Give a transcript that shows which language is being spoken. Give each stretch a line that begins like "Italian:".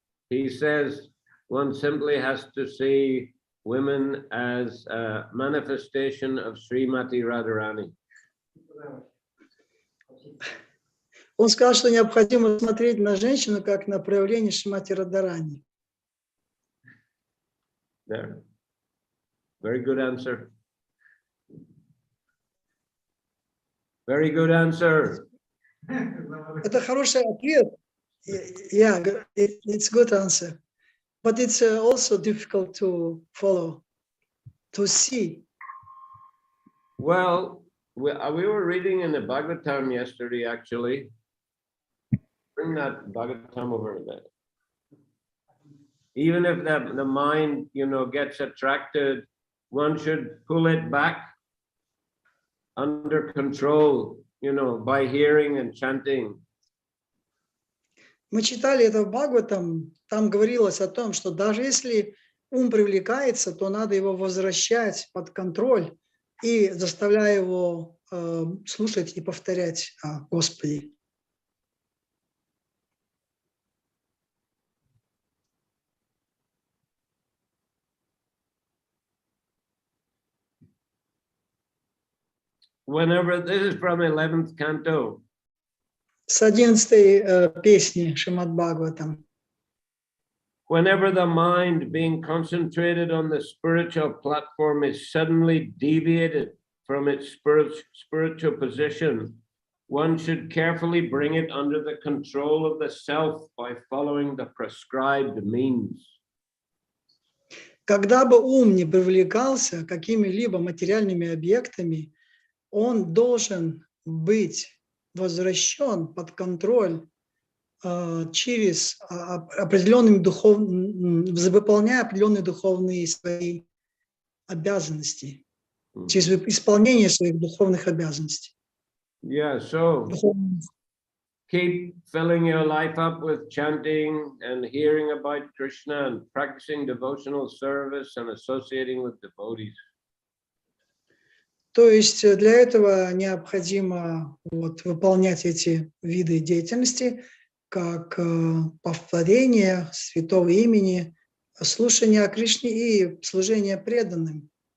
English: He says one simply has to see women as a manifestation of Srimati Radharani.
Russian: Он сказал, что необходимо смотреть на женщину как на проявление Шримати Радхарани.
English: There. Very good answer. Very good answer.
Russian: Это хороший ответ.
English: Yeah, it's good answer. But it's also difficult to follow, to see. Well, we were reading in the Bhagavatam yesterday, actually. Bring that Bhagavatam over a bit. Even if the mind, gets attracted, one should pull it back under control, by hearing and chanting.
Russian: Мы читали это в Бхагаватам, там говорилось о том, что даже если ум привлекается, то надо его возвращать под контроль и заставляя его слушать и повторять о Господе.
English: Whenever, this is from 11th canto.
Russian: С 11-й песни Шримад Бхагаватам.
English: Whenever the mind being concentrated on the spiritual platform is suddenly deviated from its spiritual position, one should carefully bring it under the control of the self by following the prescribed means.
Russian: Когда бы ум не привлекался какими-либо материальными объектами, он должен быть возвращен под контроль через определенными выполняя определенные духовные свои обязанности, через исполнение своих духовных обязанностей.
English: Yeah, so keep filling your life up with chanting and hearing about Krishna and practicing devotional service and associating with devotees.
Russian: То есть для этого необходимо вот выполнять эти виды деятельности, как повторение святого имени, слушание о Кришне и служение преданным.